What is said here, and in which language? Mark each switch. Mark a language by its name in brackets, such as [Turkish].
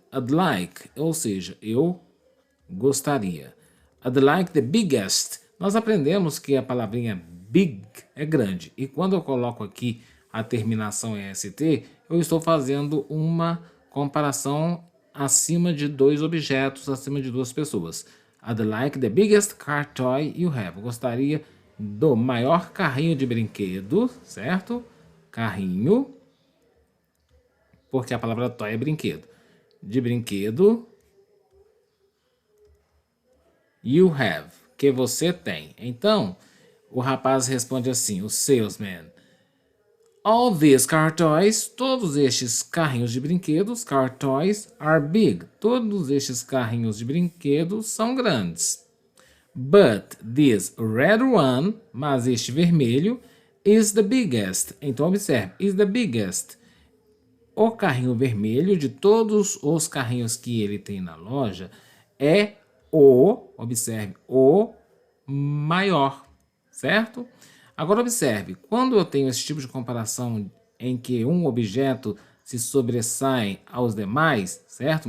[English] I'd like, [Portuguese] ou seja, eu gostaria. [English] I'd like the biggest. [Portuguese] Nós aprendemos que a palavrinha big é grande. E quando eu coloco aqui a terminação em ST, eu estou fazendo uma comparação acima de dois objetos, acima de duas pessoas. [English] I'd like the biggest car toy you have. [Portuguese] Eu gostaria do maior carrinho de brinquedo, certo? Carrinho, porque a palavra toy é brinquedo. De brinquedo [English] you have, [Portuguese] que você tem. Então, o rapaz responde assim, o salesman. [English] All these car toys, [Portuguese] todos estes carrinhos de brinquedos, [English] car toys, are big. [Portuguese] Todos estes carrinhos de brinquedos são grandes. [English] But this red one, [Portuguese] mas este vermelho, [English] is the biggest. [Portuguese] Então, observe, [English] is the biggest. [Portuguese] O carrinho vermelho de todos os carrinhos que ele tem na loja é observe, o maior, certo? Agora observe, quando eu tenho esse tipo de comparação em que um objeto se sobressai aos demais, certo?